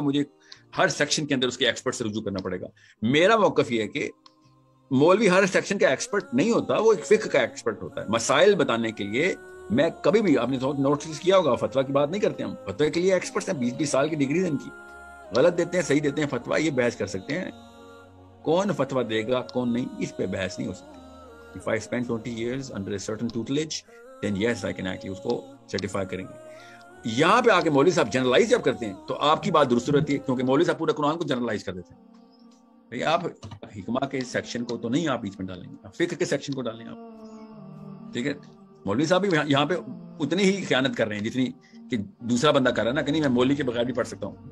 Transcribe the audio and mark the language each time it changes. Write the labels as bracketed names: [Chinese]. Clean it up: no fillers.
[Urdu] مجھے ہر سیکشن کے اندر اس کے ایکسپرٹ سے رجوع کرنا پڑے گا. میرا موقف یہ ہے کہ مولوی ہر سیکشن کا ایکسپرٹ نہیں ہوتا، وہ ایک فقہ کا ایکسپرٹ ہوتا ہے. مسائل بتانے کے لیے میں کبھی بھی آپ نے نوٹس کیا ہوگا فتویٰ کی بات نہیں کرتے ہم. فتویٰ کے لیے ایکسپرٹس ہیں، 20-20 سال کی ڈگریز ان کی. غلط دیتے ہیں صحیح دیتے ہیں فتویٰ، یہ بحث کر سکتے ہیں. کون فتویٰ دے گا کون نہیں، اس پہ بحث نہیں ہو سکتی. [English] If I spend 20 years under a certain tutelage then yes I can actually [Urdu] اس کو سرٹیفائی کریں گے. یہاں پہ آ کے مولوی صاحب جنرلائز جب کرتے ہیں تو آپ کی بات درست رہتی ہے، کیونکہ مولوی صاحب پورے قرآن کو جنرلائز کر دیتے ہیں. آپ حکمہ کے سیکشن کو تو نہیں آپ بیچ میں ڈالیں گے، آپ فقہ کے سیکشن کو ڈالیں آپ. ٹھیک ہے، مولوی صاحب بھی یہاں پہ اتنی ہی خیانت کر رہے ہیں جتنی کہ دوسرا بندہ کر رہا ہے نا کہ نہیں میں مولوی کے بغیر بھی پڑھ سکتا ہوں.